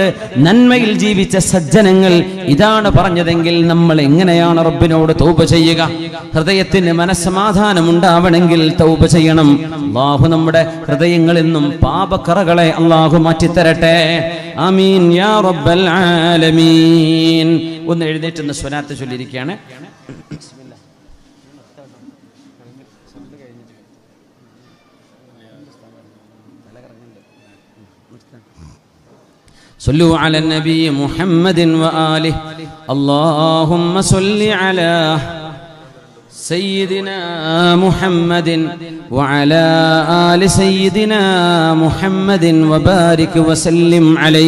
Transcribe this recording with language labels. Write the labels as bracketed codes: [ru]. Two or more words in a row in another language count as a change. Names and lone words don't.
[ml] നന്മയിൽ ജീവിച്ച സജ്ജനങ്ങൾ ഇതാണ് പറഞ്ഞതെങ്കിൽ നമ്മൾ എങ്ങനെയാണ് റബ്ബിനോട് തൗബ ചെയ്യുക? ഹൃദയത്തിന് മനസ്സമാധാനം ഉണ്ടാവണമെങ്കിൽ തൗബ ചെയ്യണം. അല്ലാഹു നമ്മുടെ ഹൃദയങ്ങളിൽ നിന്നും പാപക്കറകളെ അല്ലാഹു മാറ്റിത്തരട്ടെ. [ar] آمين يا رب العالمين. [ml] ഒന്ന് എഴുന്നേറ്റ് സ്വലാത്ത് ചൊല്ലിയിരിക്കുകയാണ്. [ar] صلوا على النبي محمد وآله. اللهم صل على سيدنا محمد وعلى آل سيدنا محمد وبارك وسلم عليه.